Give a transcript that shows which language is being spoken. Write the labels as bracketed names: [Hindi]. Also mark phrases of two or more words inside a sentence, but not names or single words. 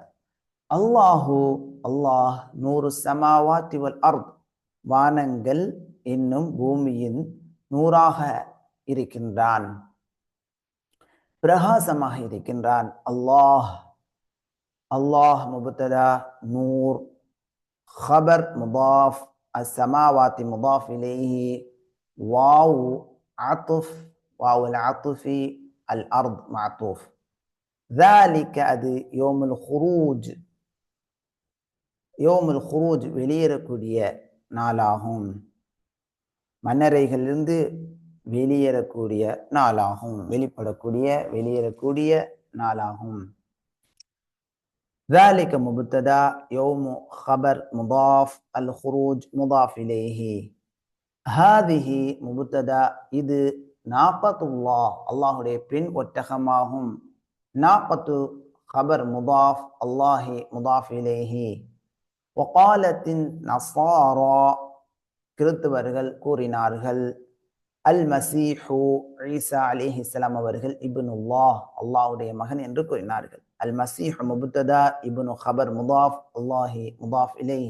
[Tamil] அல்லாஹு, அல்லாஹ், [Arabic] نور السماوات والأرض, [Tamil] வானங்கள் இன்னும் பூமியின் நூறாக இருக்கின்றான், பிரகாசமாக இருக்கின்றான். [Arabic] الله، الله مبتدأ، نور خبر مضاف، السماوات مضاف إليه، واو عطف، واو العطف، الأرض معطوف. [Tamil] ذلك அது [Arabic] يوم الخروج، يوم الخروج [Tamil] வெளியேறக்கூடிய நாளாகும், மன்னரைகளிலிருந்து வெளியேறக்கூடிய நாளாகும், வெளிப்படக்கூடிய வெளியேறக்கூடிய நாளாகும். [Arabic] ذلك مبتدا، يوم خبر مضاف، الخروج مضاف إليه. هذه مبتدا، [Tamil] இது நாகத்துல்லாஹ், அல்லாஹுடைய பெண் ஒட்டகமாகும். [Arabic] நாகத்து خبر مضاف، الله مضاف إليه. وقالت النصارى, [Tamil] கிறிஸ்தவர்கள் கூறினார்கள், அல் மசீஹு ஈசா அலைஹிஸ்ஸலாம் அவர்கள் இப்னுல்லாஹ், அல்லாஹ்வுடைய மகன் என்று கூறினார்கள். [Arabic] المسيح مبتدأ، ابن خبر مضاف، الله مضاف إليه.